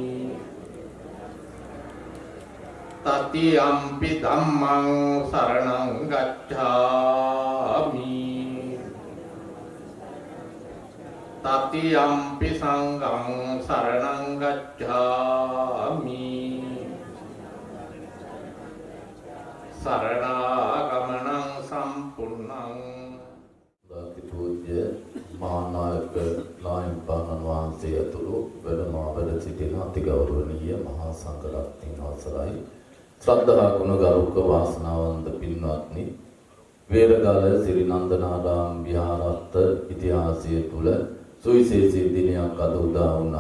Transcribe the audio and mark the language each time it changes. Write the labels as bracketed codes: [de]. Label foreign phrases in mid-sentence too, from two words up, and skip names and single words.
[pi] तृतीयम्पि धम्मं शरणं गच्छामि तृतीयम्पि संघं शरणं गच्छामि शरणागमनं सम्पूर्णं [si] පූජ්‍ය මහානායක लायන්පාණන් වහන්සේ ඇතුළු වැඩ සිටින අතිගෞරවනීය මහා සංඝරත්නයන් අවසරයි ශ්‍රද්ධා ගුණගරුක වාසනාවන්ත පින්වත්නි වේරගල සිරි නන්දනාරාම විහාරස්ත ඉතිහාසය තුල සුවිශේෂී දිනයක් අද උදා වුණා.